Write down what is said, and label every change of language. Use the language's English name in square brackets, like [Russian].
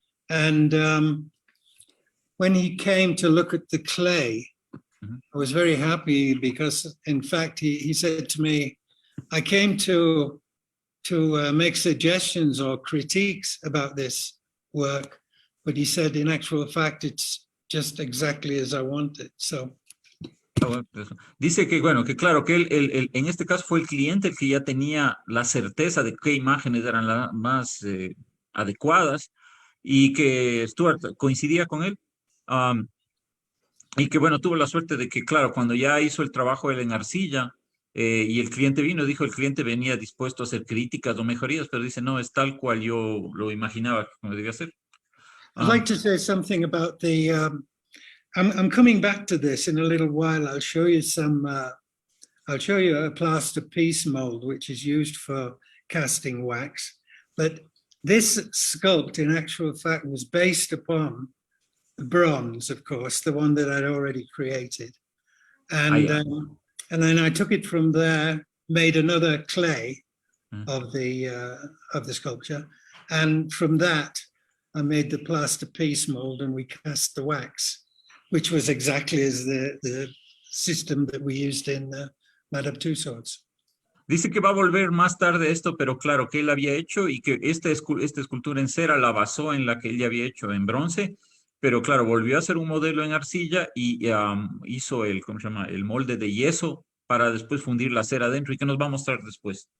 [English] And when he came to look at the clay, I was very happy because, in fact, he said to me, I came to make suggestions or critiques about this work, but he said, in actual fact, it's just exactly as I wanted. So. [Spanish] Dice que, bueno, que claro, que él en este caso fue el cliente el que ya tenía la certeza de qué imágenes eran las más adecuadas, y que Stuart coincidía con él. Y que, bueno, tuvo la suerte de que, claro, cuando ya hizo el trabajo él en arcilla y el cliente vino, dijo, el cliente venía dispuesto a hacer críticas o mejorías, pero dice, no, es tal cual yo lo imaginaba como debía ser. [English] I'd like to say something about the... I'm coming back to this in a little while. I'll show you I'll show you a plaster piece mold, which is used for casting wax. But this sculpt, in actual fact, was based upon the bronze, of course, the one that I'd already created. And then I took it from there, made another clay of the sculpture. And from that, I made the plaster piece mold and we cast the wax, which was exactly as the system that we used in Madame Tussaud. [Spanish] Dice que va a volver más tarde esto, pero claro, que él había hecho y que esta escultura en cera la basó en la que él ya había hecho en bronce, pero claro, volvió a hacer un modelo en arcilla y hizo ¿cómo se llama? El molde de yeso para después fundir la cera adentro, y que nos va a mostrar después.